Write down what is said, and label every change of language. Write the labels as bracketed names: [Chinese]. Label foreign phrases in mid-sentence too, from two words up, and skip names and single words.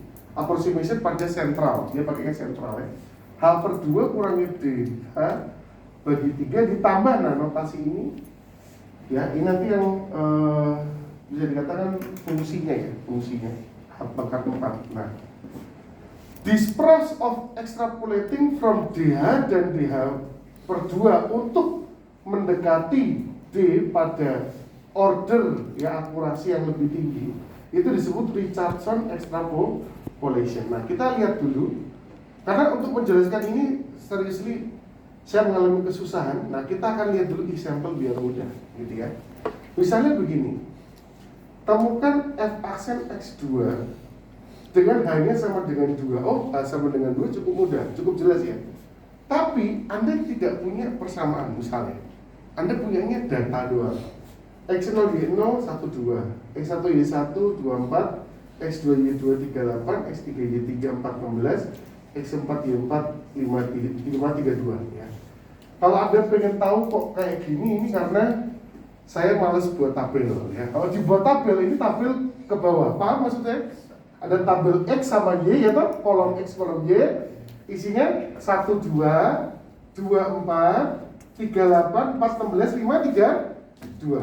[Indonesian] Approximation pada sentral, dia pakainya sentral ya. H per 2 kurangi D H bagi 3 ditambah, nah notasi ini ya, ini nanti yang bisa dikatakan fungsinya ya, fungsinya H pangkat 4. Nah, [English] this process of extrapolating from DH [Indonesian] dan DH per 2 untuk mendekati D pada order ya akurasi yang lebih tinggi, itu disebut Richardson extrapolation. Nah, kita lihat dulu, karena untuk menjelaskan ini seriously saya mengalami kesusahan. Nah, kita akan lihat dulu example biar mudah, gitu ya. Misalnya begini, temukan f aksen x2 dengan hanya sama dengan 2. Oh, sama dengan 2 cukup mudah, cukup jelas ya. Tapi Anda tidak punya persamaan. Misalnya Anda punyanya data doang, x0 y0 1 2, x1 y1 24, x2 y2 38, x3 y3 4 16, x4 y4 5 32 ya. Kalau Anda pengen tahu kok kayak gini, ini karena saya males buat tabel ya. Kalau dibuat tabel, ini tabel ke bawah, paham maksudnya? Ada tabel X sama Y ya toh, kolom X, kolom Y, isinya 1 2 2 4 3 8 4 16 5 3 2.